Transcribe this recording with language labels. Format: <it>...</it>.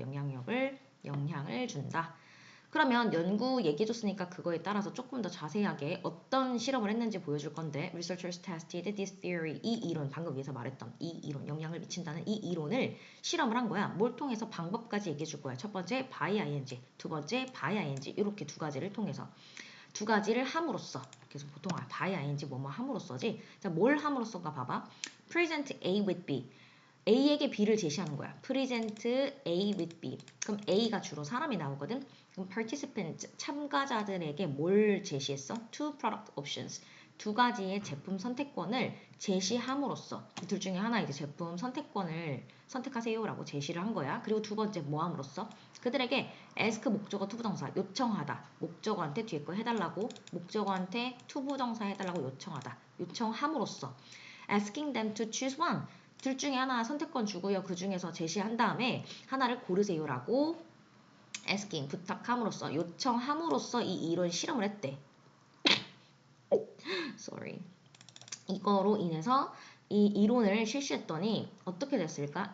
<ko>영향을 준다. 그러면 연구 얘기해줬으니까 그거에 따라서 조금 더 자세하게 어떤 실험을 했는지 보여줄 건데,</ko> <en>Researchers tested this theory,</en> <ko>이 이론, 방금 위에서 말했던 이 이론, 영향을 미친다는 이 이론을 실험을 한 거야. 뭘 통해서? 방법까지 얘기해줄 거야. 첫 번째 by ing, 두 번째 by ing, 이렇게 두 가지를 통해서, 두 가지를 함으로써, 그래서 보통 by ing 뭐뭐 함으로써지. 자, 뭘 함으로써가 봐봐.</ko> <en>Present A with B,</en> <ko>A에게 B를 제시하는 거야.</ko> <en>Present A with B.</en> <ko>그럼 A가 주로 사람이 나오거든. 그럼 participant, 참가자들에게 뭘 제시했어?</ko> <en>Two product options.</en> <ko>두 가지의 제품 선택권을 제시함으로써, 둘 중에 하나 이제 제품 선택권을 선택하세요라고 제시를 한 거야. 그리고 두 번째 뭐 함으로써? 그들에게 ask 목적어 투부정사, 요청하다. 목적어한테 뒤에 거 해달라고, 목적어한테 투부정사 해달라고 요청하다. 요청함으로써</ko> <en>asking them to choose one.</en> <ko>둘 중에 하나 선택권 주고요. 그 중에서 제시한 다음에 하나를 고르세요라고 asking 부탁함으로써 요청함으로써 이 이론 실험을 했대.</ko> <en>sorry.</en> <ko>이거로 인해서 이 이론을 실시했더니 어떻게 됐을까?</ko>